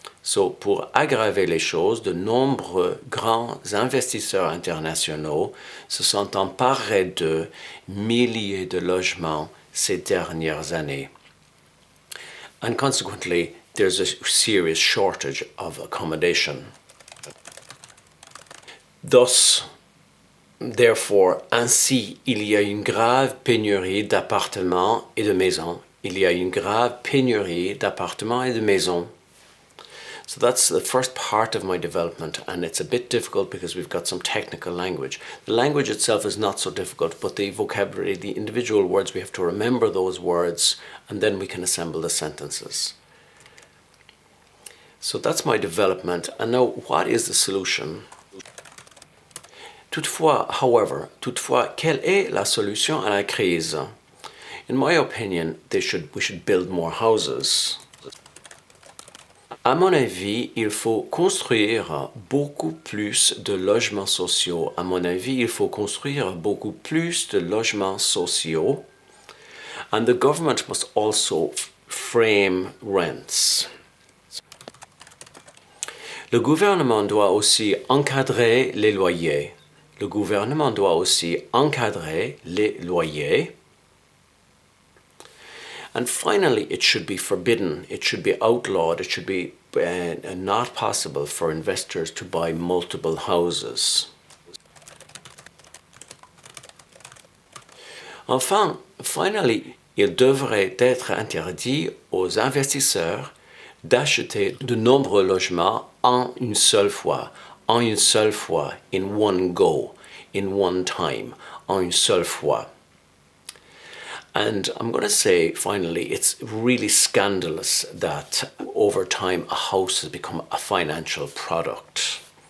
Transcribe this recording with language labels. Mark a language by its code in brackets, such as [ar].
[fr] So, pour aggraver les choses, de nombreux grands investisseurs internationaux se sont emparés de milliers de logements ces dernières années. [en] And consequently, there's a serious shortage of accommodation. Thus, therefore, [fr] ainsi, il y a une grave pénurie d'appartements et de maisons. Il y a une grave pénurie d'appartements et de maisons. [en] So that's the first part of my development, and it's a bit difficult because we've got some technical language. The language itself is not so difficult, but the vocabulary, the individual words, we have to remember those words, and then we can assemble the sentences. So that's my development, and now what is the solution? [fr] Toutefois, quelle est la solution à la crise? [en] In my opinion, we should build more houses. [fr] À mon avis, il faut construire beaucoup plus de logements sociaux. À mon avis, il faut construire beaucoup plus de logements sociaux. [en] And the government must also frame rents. [fr] Le gouvernement doit aussi encadrer les loyers. Le gouvernement doit aussi encadrer les loyers. [en] And finally, it should be forbidden, it should be outlawed, it should be not possible for investors to buy multiple houses. [fr] Enfin, [en] finally, [fr] il devrait être interdit aux investisseurs d'acheter de nombreux logements en une seule fois, [en] in one go, in one time, [fr] en une seule fois. [en] And I'm going to say, finally, it's really scandalous that over time a house has become a financial product.